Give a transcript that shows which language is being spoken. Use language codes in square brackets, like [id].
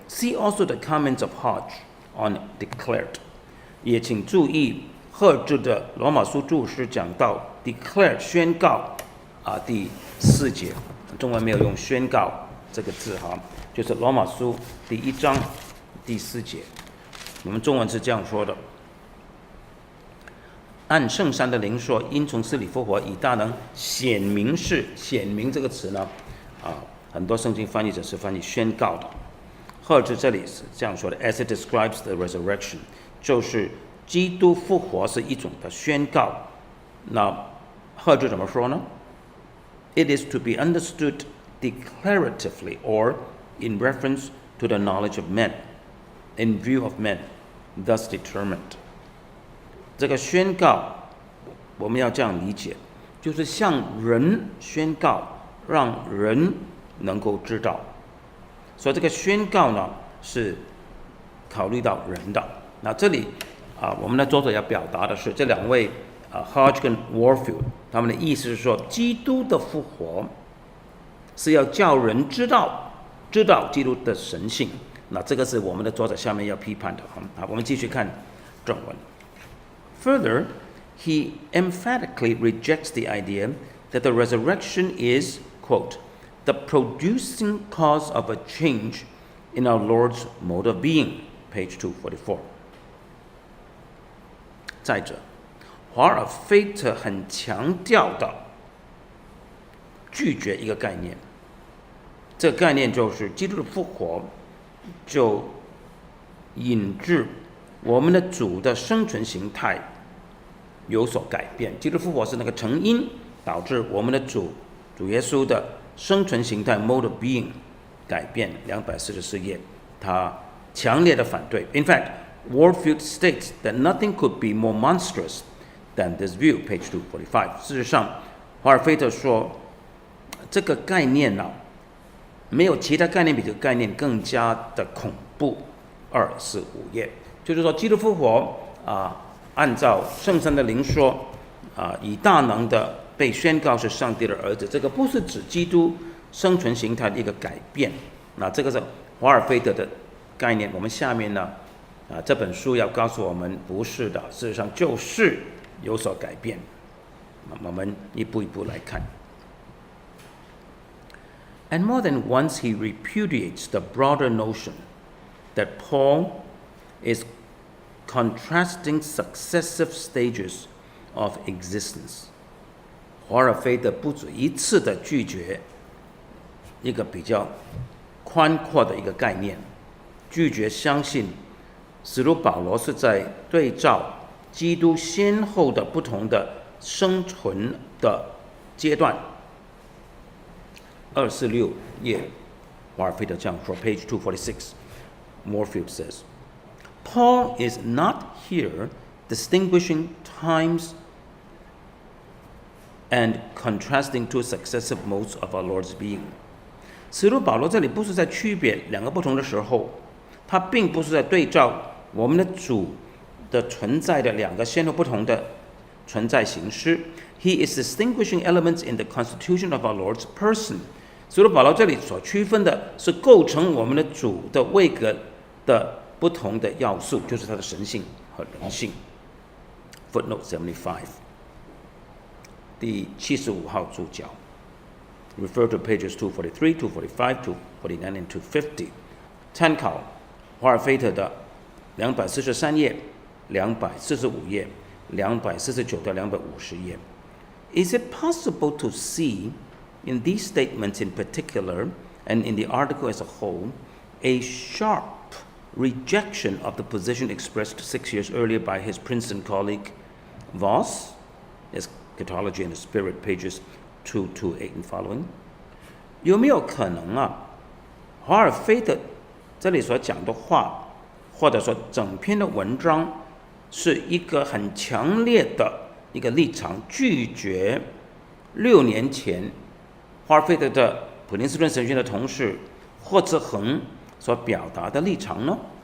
[en] See also the comments of Hodge on declared， [zh] 也请注意赫兹的罗马书注释讲到 declared 宣告第4节，中文没有用宣告这个字哈，就是罗马书第1章第4节，我们中文是这样说的：按圣山的灵说，因从死里复活，以大能显明是显明这个词呢，很多圣经翻译者是翻译宣告的。赫兹这里是这样说的 ： [en] As it describes the resurrection， [zh] 就是基督复活是一种的宣告。那赫兹怎么说呢？ [en] It is to be understood declaratively or in reference to the knowledge of men, in view of men, thus determined. [zh] 这个宣告我们要这样理解，就是向人宣告，让人能够知道。所以这个宣告呢是考虑到人的。那这里我们的作者要表达的是这两位Hodge 跟 Warfield， 他们的意思是说，基督的复活是要叫人知道基督的神性。那这个是我们的作者下面要批判的。好，我们继续看正文。 [en] Further, he emphatically rejects the idea that the resurrection is, quote, the producing cause of a change in our Lord's mode of being, page 244. [zh] 再者，华尔菲特很强调的拒绝一个概念，这个概念就是基督的复活就引致我们的主的生存形态有所改变。基督复活是那个成因，导致我们的主耶稣的生存形态 [en] mode of being [zh] 改变。 244页，他强烈的反对。 [en] In fact, Warfield states that nothing could be more monstrous than this view, page 245. [zh] 事实上，华尔菲特说，这个概念没有其他概念比这个概念更加的恐怖。 245页，就是说，基督复活按照圣山的灵说，以大能的被宣告是上帝的儿子，这个不是指基督生存形态的一个改变。那这个是华尔菲特的概念。我们下面呢，这本书要告诉我们，不是的，事实上就是有所改变。我们一步一步来看。 [en] And more than once he repudiates the broader notion that Paul is contrasting successive stages of existence. [zh] 华尔菲特不止一次的拒绝一个比较宽阔的一个概念，拒绝相信使徒保罗是在对照基督先后的不同的生存的阶段。 246页，华尔菲特这样说 [en] ，page 246 ，Warfield says, Paul is not here distinguishing times and contrasting two successive modes of our Lord's being. [zh] 使徒保罗这里不是在区别两个不同的时候，他并不是在对照我们的主的存在的两个先后不同的存在形式。 [en] He is distinguishing elements in the constitution of our Lord's person. [zh] 使徒保罗这里所区分的是构成我们的主的位格的不同的要素，就是他的神性和人性。 [en] Footnote 75， [zh] 第75号注脚 [en] ，refer to pages 243, 245, 249 and 250。 [zh] 参考华尔菲特的243页、245页、249到250页。 [en] Is it possible to see in these statements in particular and in the article as a whole a sharp rejection of the position expressed 6 years earlier by his Princeton colleague Voss, Eschatology and the Spirit, pages 228 and following。 [zh] 有没有可能啊，华尔菲特这里所讲的话，或者说整篇的文章，是一个很强烈的一个立场，拒绝6年前华尔菲特的普林斯顿神学的同事霍兹恒所表达的立场呢？